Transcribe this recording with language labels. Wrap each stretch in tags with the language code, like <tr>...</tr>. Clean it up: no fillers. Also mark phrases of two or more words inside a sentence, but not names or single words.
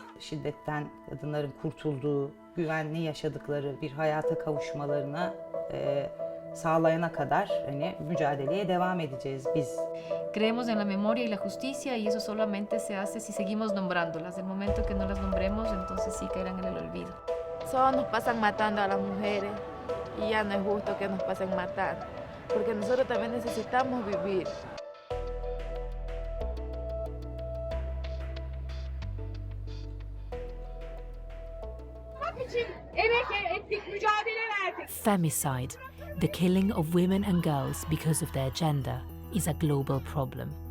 <tr>şiddetten kadınların kurtulduğu, güvenli yaşadıkları bir hayata kavuşmalarına sağlayana kadar hani mücadeleye devam edeceğiz biz.</tr> <es>Creemos en la memoria y la justicia y eso solamente se hace si seguimos nombrándolas. El momento que no las nombremos, entonces sí caerán en el olvido. Solo nos pasan matando a las mujeres y ya no es justo que nos pasen matando, porque nosotros también necesitamos vivir.</es> <en>Femicide, the killing of women and girls because of their gender, is a global problem.</en>